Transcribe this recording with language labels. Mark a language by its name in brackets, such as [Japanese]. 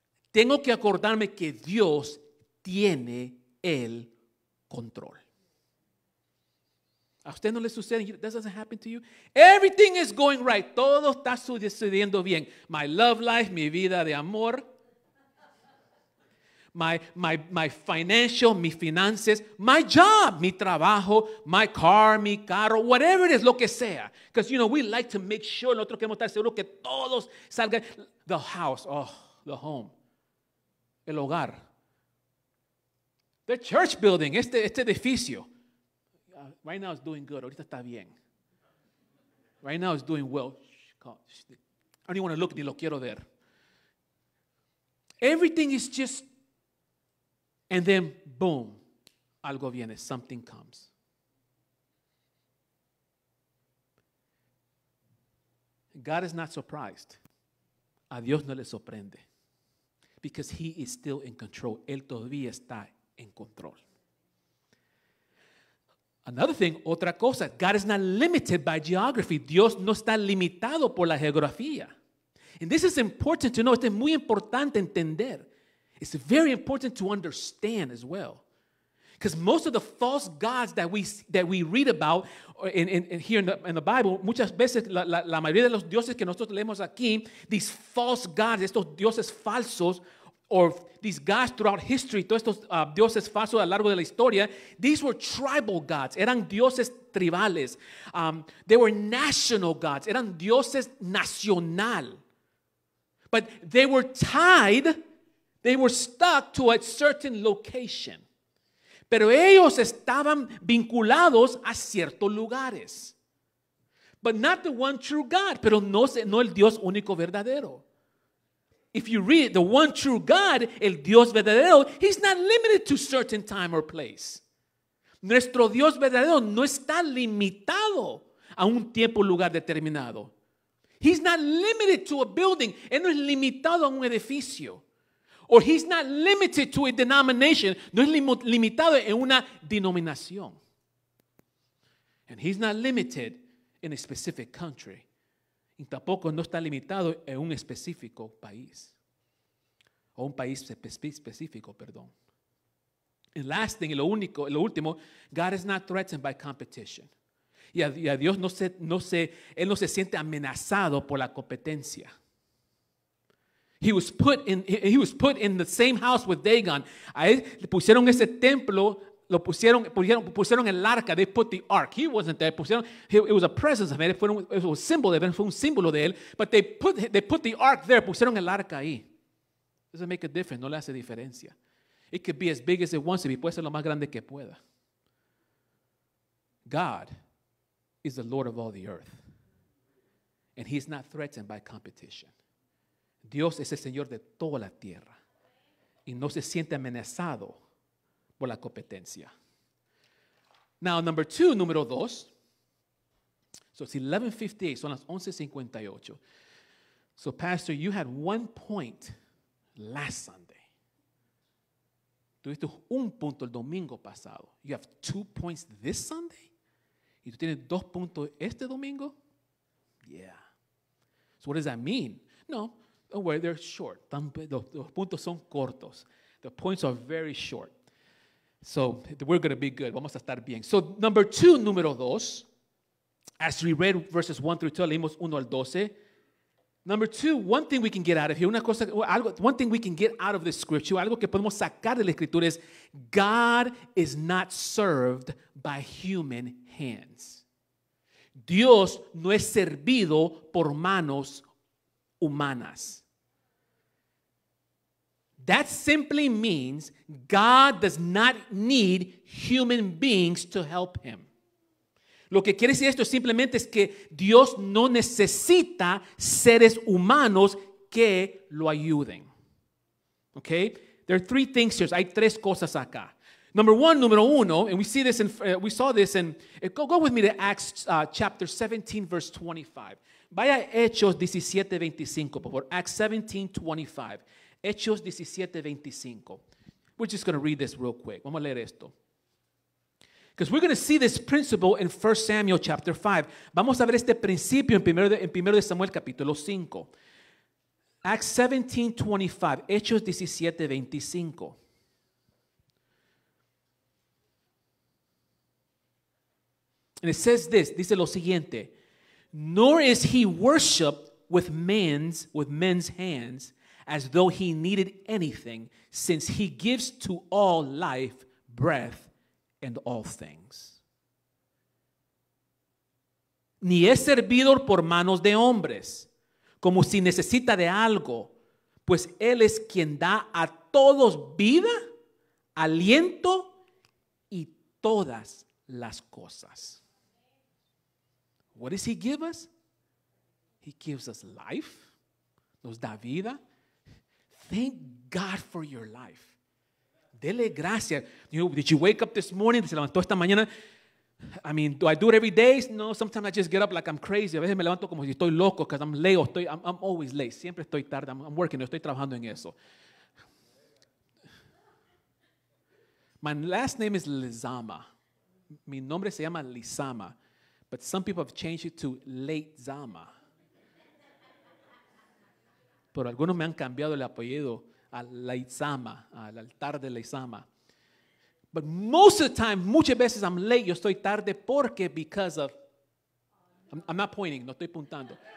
[Spanish] Tengo que acordarme que Dios tiene el control. ¿A usted no le sucede? [English] That doesn't happen to you. Everything is going right. [Spanish] Todo está sucediendo bien. [English] My love life, [Spanish] mi vida de amor. [English] My financial, [Spanish] mis finanzas, [English] my job, [Spanish] mi trabajo, [English] my car, [Spanish] mi carro, [English] whatever it is, [Spanish] lo que sea. [English] Because, we like to make sure, [Spanish] nosotros queremos estar seguros que todos salgan. [English] The house, the home, [Spanish] el hogar. [English] The church building, [Spanish] este edificio. [English] Right now it's doing good, [Spanish] ahorita está bien. [English] Right now it's doing well. I don't even want to look, [Spanish] ni lo quiero ver. [English] Everything is just. And then, boom, [Spanish] algo viene, [English] something comes. God is not surprised. [Spanish] A Dios no le sorprende. [English] Because He is still in control. [Spanish] Él todavía está en control. [English] Another thing, [Spanish] otra cosa, [English] God is not limited by geography. [Spanish] Dios no está limitado por la geografía. [English] And this is important to know. [Spanish] Esto es muy importante entender. [English] It's very important to understand as well. Because most of the false gods that we read about here in the Bible, [Spanish] muchas veces la mayoría de los dioses que nosotros leemos aquí, [English] these false gods, [Spanish] estos dioses falsos, [English] or these gods throughout history, [Spanish] todos estos dioses falsos a lo largo de la historia, [English] these were tribal gods, [Spanish] eran dioses tribales. [English] They were national gods, [Spanish] eran dioses nacional. [English] But they were tied, they were stuck to a certain location. [Spanish] Pero ellos estaban vinculados a ciertos lugares. [English] But not the one true God, [Spanish] pero no el Dios único verdadero. [English] If you read the one true God, [Spanish] el Dios verdadero, [English] he's not limited to certain time or place. [Spanish] Nuestro Dios verdadero no está limitado a un tiempo o lugar determinado. [English] He's not limited to a building. [Spanish] Él no es limitado a un edificio. [English] Or he's not limited to a denomination. [Spanish] No es limitado en una denominación. [English] And he's not limited in a specific country. [Spanish] Y tampoco no está limitado en un específico país. O un país específico, perdón. [English] And last thing, [Spanish] lo último, [English] God is not threatened by competition. [Spanish] Y a Dios Él no se siente amenazado por la competencia. [English] He was put in the same house with Dagon. [Spanish] A él le pusieron ese templo, pusieron el arca. [English] They put the ark. He wasn't there. It was a presence of it. It was a symbol of it. [Spanish] Fue un símbolo de él. [English] But they put the ark there. [Spanish] Pusieron el arca ahí. [English] Doesn't make a difference. [Spanish] No le hace diferencia. [English] It could be as big as it wants to be. [Spanish] Puede ser lo más grande que pueda. [English] God is the Lord of all the earth. And he's not threatened by competition. [Spanish] Dios es el Señor de toda la tierra y no se siente amenazado por la competencia. Now, número dos. [English] So it's 11:58, [Spanish] son las 11:58. [English] So, Pastor, you had 1 point last Sunday. [Spanish] Tuviste un punto el domingo pasado. [English] You have 2 points this Sunday? [Spanish] ¿Y tú tienes 2 puntos este domingo? [English] Yeah. So what does that mean? No, don't worry, they're short. [Spanish] Los puntos son cortos. [English] The points are very short. So we're going to be good. [Spanish] Vamos a estar bien. [English] So [Spanish] número dos, [English] as we read verses 1 through 2, [Spanish] leímos 1 al 12. [English] Number 2, one thing we can get out of here, one thing we can get out of this scripture, [Spanish] algo que podemos sacar de la escritura es, [English] God is not served by human hands. [Spanish] Dios no es servido por manos humanas. [English] That simply means God does not need human beings to help him. [Spanish] Lo que quiere decir esto simplemente es que Dios no necesita seres humanos que lo ayuden. [English] Okay? There are 3 things here. [Spanish] Hay 3 cosas acá. Número uno, [English] and we saw this in, go with me to Acts chapter 17, verse 25. [Spanish] Vaya a Hechos 17:25, por favor. [English] Acts 17:25. Hechos 17:25. We're just going to read this real quick. [Spanish] Vamos a leer esto. [English] Because we're going to see this principle in 1 Samuel chapter 5. [Spanish] Vamos a ver este principio en 1 de Samuel capítulo 5. [English] Acts 17:25. [Spanish] Hechos 17:25. [English] And it says this, [Spanish] dice lo siguiente, [English] nor is he worshipped with men's hands as though he needed anything, since he gives to all life, breath, and all things. [Spanish] Ni es servidor por manos de hombres, como si necesita de algo, pues él es quien da a todos vida, aliento y todas las cosas. [English] What does he give us? He gives us life. [Spanish] Nos da vida. [English] Thank God for your life. [Spanish] Dele gracias. [English] Did you wake up this morning? [Spanish] ¿Se levantó esta mañana? [English] I mean, do I do it every day? No, sometimes I just get up like I'm crazy. [Spanish] A veces me levanto como si estoy loco [English] because I'm late. I'm always late. [Spanish] Siempre estoy tarde. [English] I'm working. [Spanish] Estoy trabajando en eso. [English] My last name is Lizama. [Spanish] Mi nombre se llama Lizama. [English] But some people have changed it to Late Zama. [Spanish] Pero algunos me han cambiado el apellido a Leitzama, al altar de Leitzama. [English] But most of the time, [Spanish] muchas veces [English] I'm late, [Spanish] yo estoy tarde [English] because of, I'm not pointing, [Spanish] no estoy puntando.